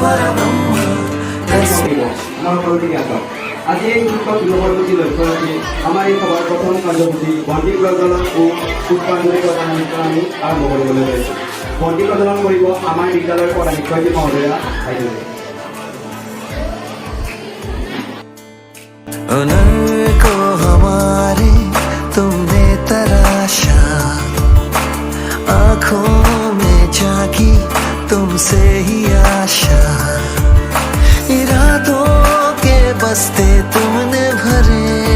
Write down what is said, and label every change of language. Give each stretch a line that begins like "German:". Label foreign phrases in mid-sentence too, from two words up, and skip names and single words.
Assamese: আজি এই উৎসৱ গৃহবৰ্তী লক্ষ্য ৰাখি আমাৰ এই সভাৰ প্ৰথম কাৰ্যসূচী বন্তি প্ৰজ্বলন ও পুষ্পাঞ্জলি প্ৰদান আমি আৰম্ভ কৰিবলৈ লৈছোঁ। বন্তি প্ৰজ্বলন কৰিব আমাৰ বিদ্যালয়ৰ প্ৰধান শিক্ষয়িত্ৰী মহোদয়া আইজনী।
Hindi: को हमारे तुमने तराशा, आँखों में जागी तुमसे ही आशा, इरादों के बस्ते तुमने भरे,